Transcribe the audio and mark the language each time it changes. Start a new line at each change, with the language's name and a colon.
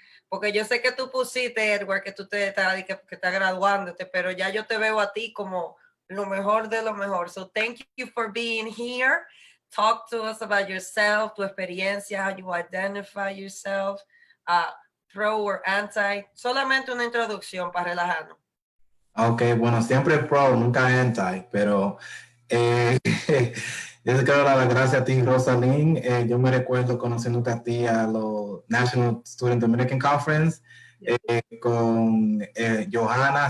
Spanish: Porque yo sé que tú pusiste, Edward, que tú te estás graduándote, pero ya yo te veo a ti como lo mejor de lo mejor.
English: So thank you for being here. Talk to us about yourself,
Spanish: tu experiencia,
English: how you identify yourself. Pro or anti,
Spanish: solamente una introducción para relajarnos. Ok, bueno, siempre pro, nunca anti, pero yo quiero dar las gracias a ti, Rosalind. Yo me recuerdo conociéndote a ti a los National Student Dominican Conference con Johanna.